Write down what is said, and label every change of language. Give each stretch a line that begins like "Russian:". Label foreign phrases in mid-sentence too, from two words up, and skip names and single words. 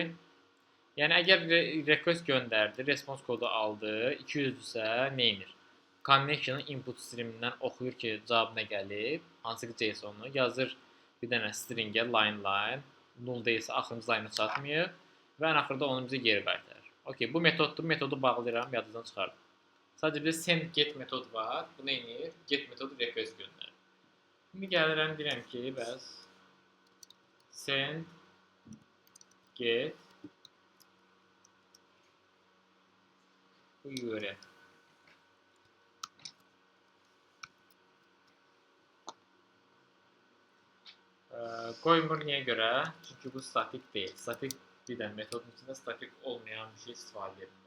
Azerbaijani: Yəni əgər request göndərdi, response kodu aldı, 200-dürsə nə edir? Connection'ın
English: input streamindən
Azerbaijani: oxuyur ki, cavab nə gəlib, hansı ki JSON-u yazır bir dənə stringə line, null deyilsə axırıncı line-a çatmıyor və ən axırda onu bizə geri qaytarır. Okay, bu metoddur, metodu bağlayıram, yadınızdan çıxardım. Sadəcə bizdə
English: send get
Azerbaijani: metodu var, bu nə edir? Get metodu request göndərir. İndi gəlirəm, deyirəm ki, bəs
English: send get
Azerbaijani: bu URL. Qoymur niyə görə? Çünki bu statik deyil. Statik bir dənə metodun içində statik olmayan bir şey istifadə edirlər.